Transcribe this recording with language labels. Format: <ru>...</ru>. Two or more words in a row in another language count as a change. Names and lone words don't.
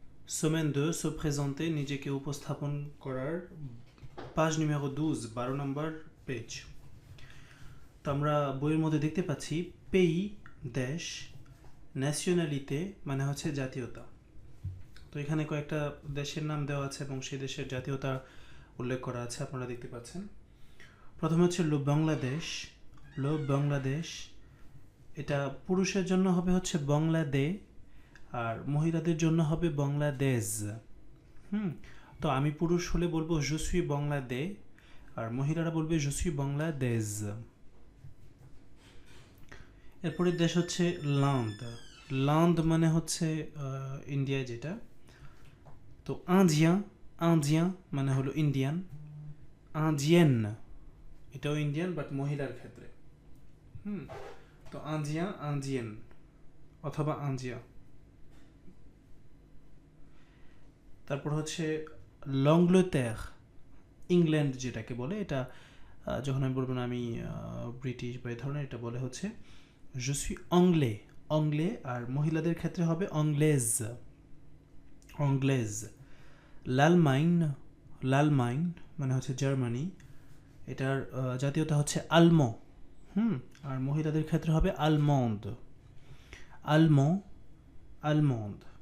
<fr>Semaine 2 se présenter</fr> <bn>নিজেকে উপস্থাপন করার পাজ numéro 12 12 নম্বর পেজ। তো আমরা বইয়ের মধ্যে দেখতে পাচ্ছি পেই দেশ, ন্যাশনালিতে মানে হচ্ছে জাতীয়তা। তো এখানে কয়েকটা দেশের নাম দেওয়া আছে এবং সেই দেশের জাতীয়তা উল্লেখ করা আছে, আপনারা দেখতে পাচ্ছেন। প্রথমে হচ্ছে বাংলাদেশ, এটা পুরুষের জন্য হবে হচ্ছে বাংলাদে, আর মহিলাদের জন্য হবে বাংলাদেশ। তো আমি পুরুষ হলে বলবো</bn> <fr>je suis bangladais,</fr> <bn>আর মহিলারা বলবে</bn> <fr>je suis bangladaise.</fr> <bn>এরপরের দেশ হচ্ছে লান্দ মানে হচ্ছে ইন্ডিয়া যেটা। তো ইন্ডিয়ান মানে হলো ইন্ডিয়ান, ইন্ডিয়ান এটাও ইন্ডিয়ান বাট মহিলার ক্ষেত্রে। তো ইন্ডিয়ান অথবা ইন্ডিয়া। তারপর হচ্ছে লংগ্লেতের, ইংল্যান্ড যেটাকে বলে, এটা যখন আমি বলবো না আমি ব্রিটিশ বা এই ধরনের, এটা বলে হচ্ছে</bn> <fr>je suis anglais,</fr> <bn>আর মহিলাদের ক্ষেত্রে হবে অংলেজ। লালমাইন মানে হচ্ছে জার্মানি, এটার জাতীয়তা হচ্ছে আলমো। আর মহিলাদের ক্ষেত্রে হবে আলমন্ড।</bn>